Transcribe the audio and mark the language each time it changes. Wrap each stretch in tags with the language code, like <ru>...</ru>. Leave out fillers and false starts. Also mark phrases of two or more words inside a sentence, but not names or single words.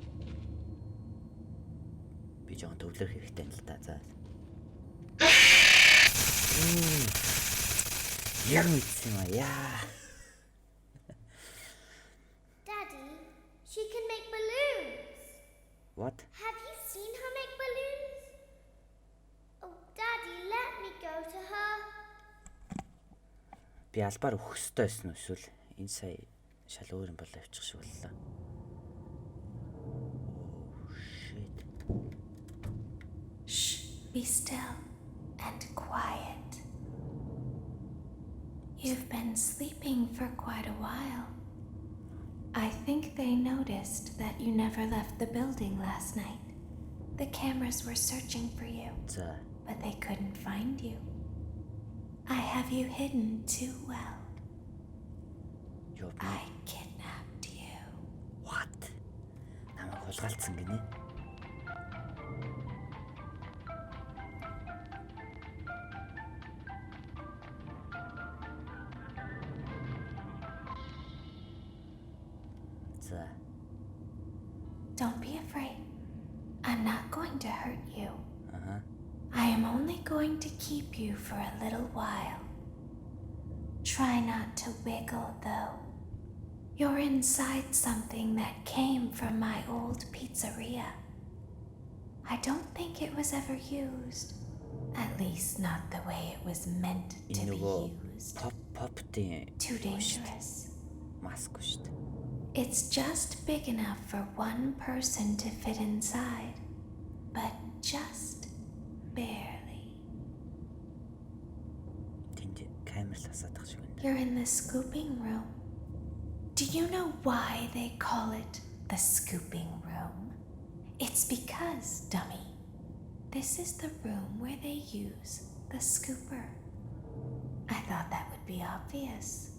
<mn>Би жоохон төвлөрөх хэрэгтэй л та. За. Яг мэдсэн юм аа.</mn> <en>What? Have you seen her make balloons? Oh, Daddy, let me go to her.</en> <mn>Би албаар өгөх ёстой байсан уу эсвэл энэ сая шал өөр юм болоо явчих шиг боллоо.</mn> <en>Shit. Shh, be still and quiet. You've been sleeping for quite a while. I think they noticed that you never left the building last night. The cameras were searching for you,</en> <mn>За.</mn> <en>but they couldn't find you. I have you hidden too well. I kidnapped you. What?</en> <mn>Намайг хулгайлцсан гинэ. За.</mn> <en>Don't be afraid. I'm not going to hurt you. Uh-huh. I am only going to keep you for a little while. Try not to wiggle, though. You're inside something that came from my old pizzeria. I don't think it was ever used. At least not the way it was meant to be used.</en> <mn>Pop-тийн</mn> <en>Too dangerous.</en> <mn>маск шүү дээ.</mn> <en>It's just big enough for one person to fit inside, but just barely.</en> <mn>Тэнд камер л хасаадах шиг байна.</mn> <en>You're in the scooping room. Do you know why they call it the scooping room? It's because, dummy, this is the room where they use the scooper. I thought that would be obvious.</en>